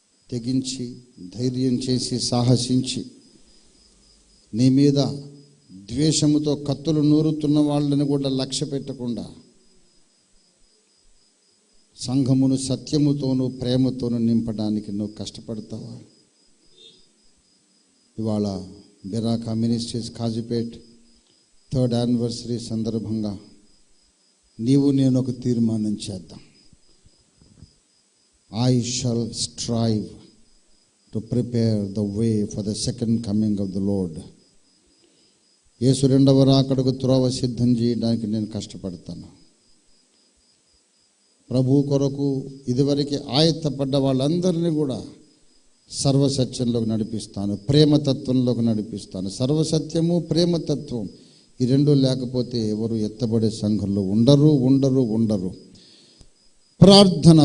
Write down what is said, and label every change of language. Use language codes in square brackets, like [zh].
[te] తెగించి ధైర్యం చేసి సాహసించి నీ మీద ద్వేషముతో కత్తులు నూరుతున్న వాళ్ళని కూడా లక్ష్య పెట్టకుండా సంఘమును సత్యముతోనూ ప్రేమతోనూ నింపడానికి నువ్వు కష్టపడతావా? ఇవాళ Beracah ministries Kazipet 3rd anniversary సందర్భంగా నీవు నేను ఒక తీర్మానం చేద్దాం. [en] I shall strive to prepare the way for the second coming of the Lord. [te] యేసు రెండవ రాకడకు త్రోవ సిద్ధం చేయడానికి నేను కష్టపడతాను. ప్రభు కొరకు ఇదివరకు ఆయత్తపడ్డ వాళ్ళందరినీ కూడా సర్వసత్యంలోకి నడిపిస్తాను, ప్రేమతత్వంలోకి నడిపిస్తాను. సర్వసత్యము ప్రేమతత్వం ఈ రెండు లేకపోతే ఎవరు ఎత్తబడే సంఘంలో ఉండరు. ప్రార్థన.